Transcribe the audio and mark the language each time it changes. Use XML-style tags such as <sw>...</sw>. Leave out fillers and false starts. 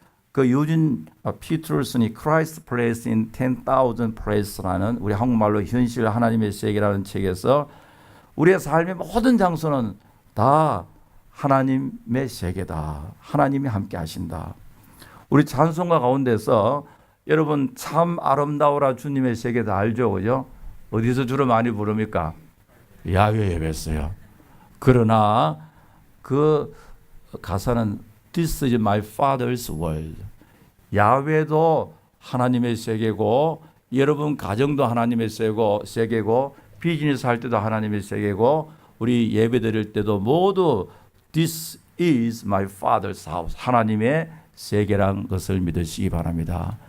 <ko>그 유진 피터슨이 Christ Place in 10,000 Place라는 우리 한국말로 현실 하나님의 세계라는 책에서 우리의 삶의 모든 장소는 다 하나님의 세계다. 하나님이 함께 하신다. 우리 찬송가 가운데서 여러분 참 아름다워라 주님의 세계다 알죠? 그죠? 어디서 주로 많이 부릅니까? 야외 예배였어요. 그러나 그 가사는</ko> <en>This is my father's world.</en> <ko>야외도 하나님의 세계고 여러분 가정도 하나님의 세계고 비즈니스 할 때도 하나님의 세계고 우리 예배 드릴 때도 모두</ko> <en>This is my father's house.</en> <ko>하나님의 세계란 것을 믿으시기 바랍니다.</ko>